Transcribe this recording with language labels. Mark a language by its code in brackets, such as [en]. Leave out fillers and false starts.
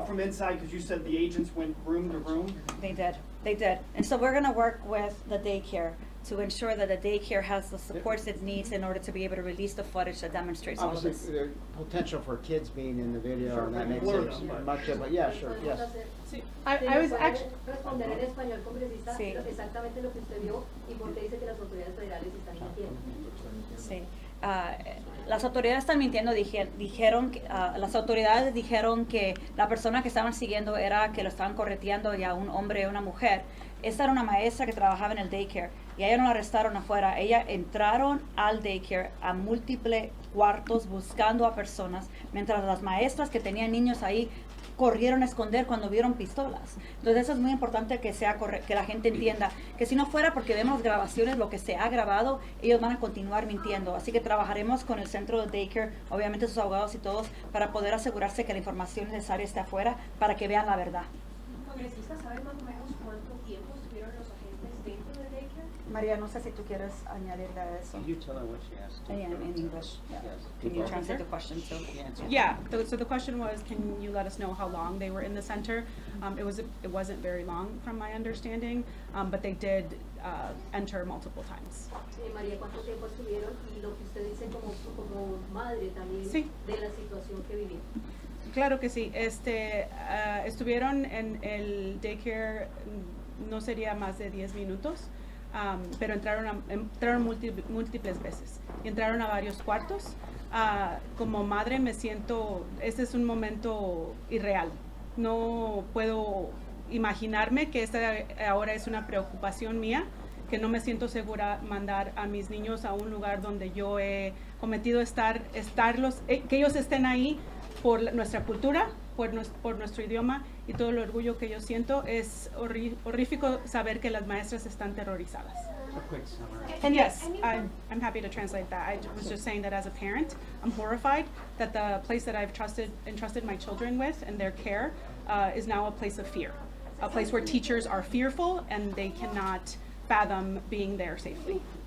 [en] but from inside, because you said the agents went room to room. They did. And so we're gonna work with the daycare to ensure that the daycare has the supports it needs in order to be able to release the footage that demonstrates all of this. Obviously, the potential for kids being in the video, Sure, and that we makes blur it them, but- much of it. Yeah, sure, yes. I was actually. [es] Responder en español, congresista, Sí. exactamente lo que usted vio y por qué dice que las autoridades federales están mintiendo. Sí. Las autoridades están mintiendo, las autoridades dijeron que la persona que estaban siguiendo era que lo estaban correteando ya un hombre y una mujer. Esta era una maestra que trabajaba en el daycare y a ella no la arrestaron afuera. Ella entraron al daycare a múltiples cuartos buscando a personas, mientras las maestras que tenían niños ahí corrieron a esconder cuando vieron pistolas. Entonces eso es muy importante que que la gente entienda que si no fuera porque vemos las grabaciones, lo que se ha grabado, ellos van a continuar mintiendo. Así que trabajaremos con el centro de daycare, obviamente sus abogados y todos, para poder asegurarse que la información necesaria esté afuera para que vean la verdad. Congresista, ¿sabe más o menos cuánto tiempo estuvieron los agentes dentro del daycare? María, no sé si tú quieres añadirle a eso. [en] Can you tell them what she asked? In English. Yeah. Yes. Can you translate the question too? Yeah, so the question was, can you let us know how long they were in the center? It wasn't very long from my understanding, but they did enter multiple times. [es] María, ¿cuánto tiempo estuvieron? Y lo que usted dice como madre también Sí. de la situación que vivieron. Claro que sí. Estuvieron en el daycare, no sería más de 10 minutos, pero entraron múltiples veces. Y entraron a varios cuartos. Como madre me siento, este es un momento irreal. No puedo imaginarme que esta ahora es una preocupación mía, que no me siento segura mandar a mis niños a un lugar donde yo he cometido que ellos estén ahí por nuestra cultura, por nuestro idioma y todo el orgullo que yo siento. Es horrífico saber que las maestras están terrorizadas. [en] A quick summary. And yes, I'm happy to translate that. I was just saying that as a parent, I'm horrified that the place that I've entrusted my children with and their care is now a place of fear, a place where teachers are fearful and they cannot fathom being there safely.